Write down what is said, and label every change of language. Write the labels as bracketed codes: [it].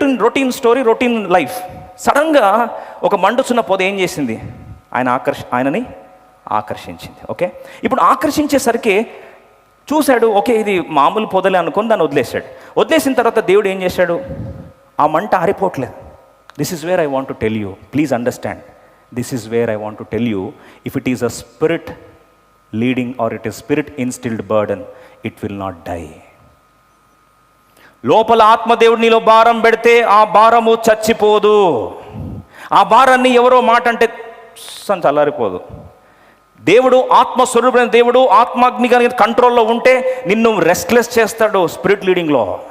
[te] Routine story, routine life. సడన్గా ఒక మండుచున్న పొద ఏం చేసింది? ఆయనని ఆకర్షించింది. ఓకే, ఇప్పుడు ఆకర్షించేసరికి చూశాడు, ఓకే ఇది మామూలు పొదలే అనుకొని దాన్ని వదిలేసిన తర్వాత దేవుడు ఏం చేశాడు? ఆ మంట ఆరిపోవట్లేదు. [en] This is where I want to tell you, please understand. This is where I want to tell you, if it is a spirit leading or it is spirit instilled burden, it will not die. [te] లోపల ఆత్మదేవుడు నీలో భారం పెడితే ఆ భారము చచ్చిపోదు. ఆ భారాన్ని ఎవరో మాట అంటే చల్లారిపోదు. దేవుడు ఆత్మస్వరూపమైన దేవుడు ఆత్మాగ్ని కంట్రోల్లో ఉంటే నిన్ను రెస్ట్లెస్ చేస్తాడు స్పిరిట్ లీడింగ్లో.